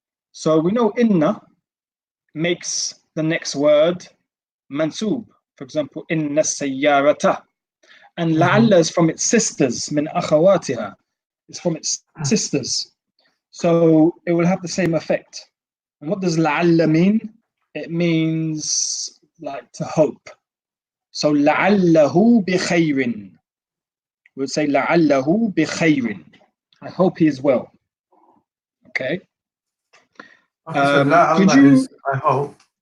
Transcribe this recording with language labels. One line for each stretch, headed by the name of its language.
English: So we know inna makes the next word mansub. For example, inna السيارة. And لعل is from its sisters,
Arabic: من أخواتها.
English: It's from its sisters. So it will have the same effect. And what does لعل mean? It means like to hope.
Arabic: So لعله بخير.
English: We would say
Arabic: لعله بخير.
English: I hope he is well. Okay. Okay, so لعل is I hope.